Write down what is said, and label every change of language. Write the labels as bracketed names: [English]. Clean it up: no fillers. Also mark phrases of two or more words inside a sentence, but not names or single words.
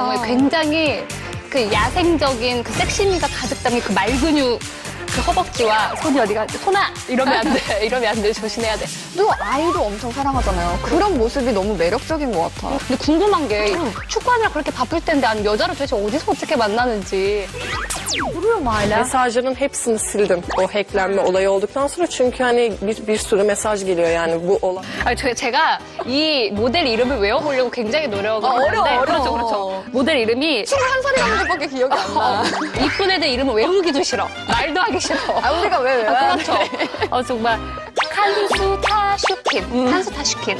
[Korean] 경우에 굉장히 그 야생적인 그 섹시미가 가득 담긴 그 말근육 그 허벅지와 손이 어디가 손아 이러면 안 돼. 이러면 안 돼. 조심해야 돼. 또 아이도 엄청 사랑하잖아요. 그런 모습이 너무 매력적인 것 같아. 근데 궁금한 게 축구하느라 그렇게 바쁠 텐데 아니 여자를 도대체 어디서 어떻게 만나는지. [Turkish] Mesajların hepsini sildim o hacklenme olayı olduktan sonra çünkü hani bir sürü mesaj geliyor yani bu olay. [Korean] 아니 제가 이 모델 이름을 외워보려고 굉장히 노력을 했는데 어려워. 그렇죠. 모델 이름이 21살이라는 것밖에 기억이 안 나. 이쁜 애들 이름을 외우기도 싫어. 말도 하기 싫어. 아, 우리가 왜 외워야 돼? 그렇죠. 정말 칸수 타슈킨. 칸수 타슈킨.